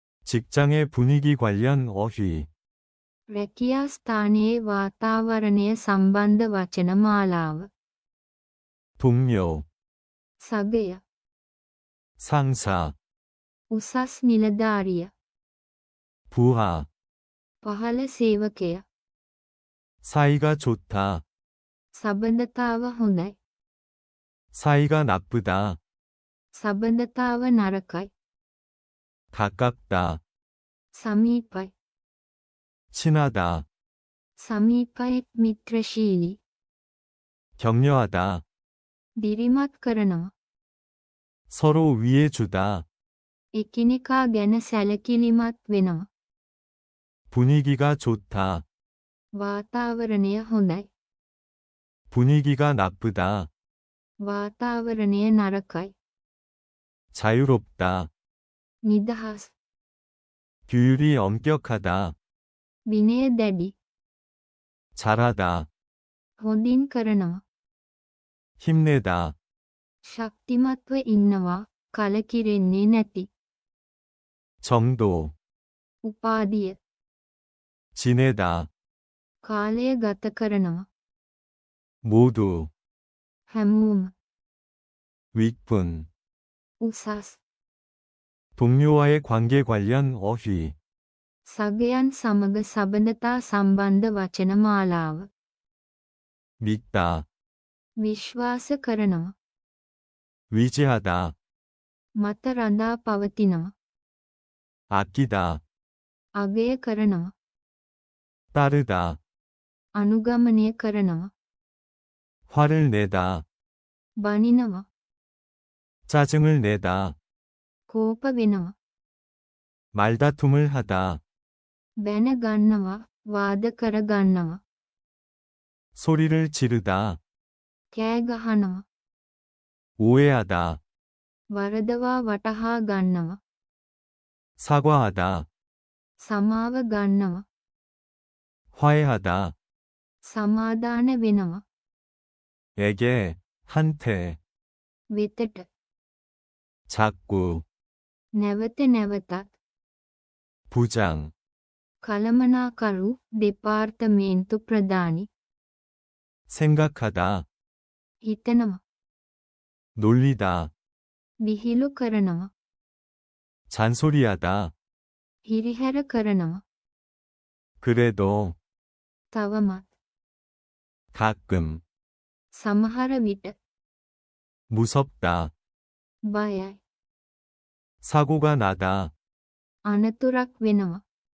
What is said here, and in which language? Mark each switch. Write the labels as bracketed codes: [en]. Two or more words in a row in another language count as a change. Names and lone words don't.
[ko] 직장의 분위기 관련 어휘. [si] රැකියා ස්ථානයේ වාතාවරණය සම්බන්ධ වචන මාලාව. [ko] 동료, [si] සගය, [ko] 상사, [si] උසස් නිලධාරිය, [ko] 부하, [si] පහළ සේවකය, [ko] 사이가 좋다, [si] සබඳතාව හොඳයි, [ko] 사이가 나쁘다, [si] සබඳතාව නරකයි, [ko] 가깝다, [si] සමීපයි, [ko] 친하다, [si] සමීපයි මිත්‍රශීලී, [ko] 격려하다, [si] දිරිමත් කරනවා, [ko] 서로 위해주다, [si] එකිනෙකා ගැන සැලකිලිමත් වෙනවා, [ko] 분위기가 좋다, [si] වාතාවරණය හොඳයි, [ko] 분위기가 나쁘다, [si] වාතාවරණය නරකයි, [ko] 자유롭다, [si] නිදහස්, [ko] 규율이 엄격하다, [si] විනය දැඩි, [ko] 잘하다, [si] හොඳින් කරනවා, [ko] 힘내다, [si] ශක්තිමත්ව ඉන්නවා, කලකිරෙන්නේ නැති, [ko] 정도, [si] උපාධිය, [ko] 지내다, [si] කාලය ගත කරනවා, [ko] 모두, [si] හැමෝම, [ko] 윗분, [si] උසස්, [ko] 동료와의 관계 관련 어휘. [si] සගයන් සමග සබඳතා සම්බන්ධ වචන මාලාව. [ko] 믿다, [si] විශ්වාස කරනවා, [ko] 위지하다, [si] මත රඳා පවතිනවා, [ko] 아끼다, [si] අගය කරනවා, [ko] 따르다, [si] අනුගමනය කරනවා, [ko] 화를 내다, [si] බනිනවා, [ko] 짜증을 내다, [si] කෝප වෙනවා, [ko] 말다툼을 하다, [si] බැන ගන්නවා, වාද කර ගන්නවා, [ko] 소리를 지르다, [si] කෑ ගහනවා, [ko] 오해하다, [si] වරදවා වටහා ගන්නවා, [ko] 사과하다, [si] සමාව ගන්නවා, [ko] 화해하다, [si] සමාදාන වෙනවා, [ko] 에게, 한테, [si] වෙතට, [ko] 자꾸, [si] නැවත නැවතත්, [ko] 부장, [si] කළමනාකරු දෙපාර්තමේන්තු ප්‍රධානි, [ko] 생각하다, [si] හිතනවා, [ko] 놀리다, [si] විහිළු කරනවා, [ko] 잔소리하다, [si] හිරිහැර කරනවා, [ko] 그래도, [si] තවමත්, [ko] 가끔, [si] සමහර විට, [ko] 무섭다, [si] බයයි, [ko] 사고가 나다, [si] අනතුරක් වෙනවා,